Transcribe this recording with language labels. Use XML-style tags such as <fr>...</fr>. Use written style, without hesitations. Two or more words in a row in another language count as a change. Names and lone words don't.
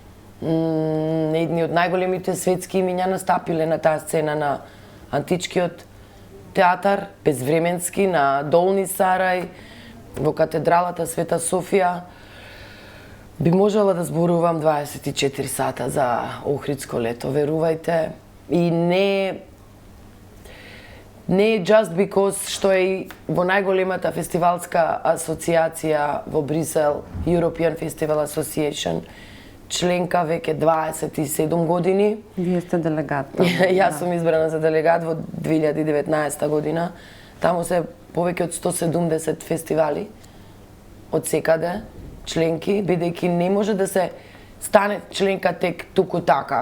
<mk>Едни од најголемите светски имиња настапиле на таа сцена на античкиот театар, безвременски, на Долни Сарај, во катедралата Света Софија. Би можела да зборувам 24 сата за Охридско лето, верувајте. И не е</mk> <en>just because</en> <mk>што е и во најголемата фестивалска асоциација во Брисел, European Festival Association, членка веќе 27 години. Вие сте делегат. Јас сум избрана за делегат во 2019 година. Таму се повеќе од 170 фестивали од секаде, членки, бидејќи не може да се стане членка тек туку така.</mk>